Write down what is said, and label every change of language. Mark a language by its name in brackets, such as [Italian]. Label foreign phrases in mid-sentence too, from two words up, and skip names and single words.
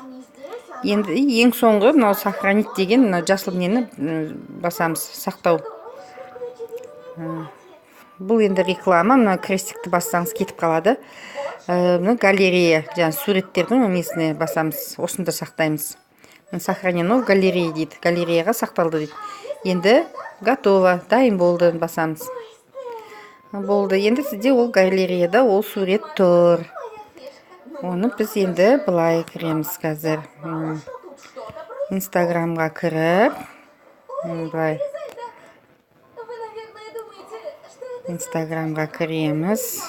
[Kazakh] Енді ең соңғы мынау сохранить деген жасыл нені басамыз, сақтау. бұл енді реклама, мына крестикті бассаңыз кетіп қалады. Мына галерея, жаңа суреттердің несіне басамыз, осында сақтаймыз. [Russian] Сохранено в галерее [Kazakh] дейді, галереяға сақталды дейді. Енді готово, дайын болды, басамыз. Болды, енді сізде ол галереяда ол сурет тұр. Оны біз енді былай кіреміз қазір. Инстаграмға кіріп, былай Инстаграмға кіреміз.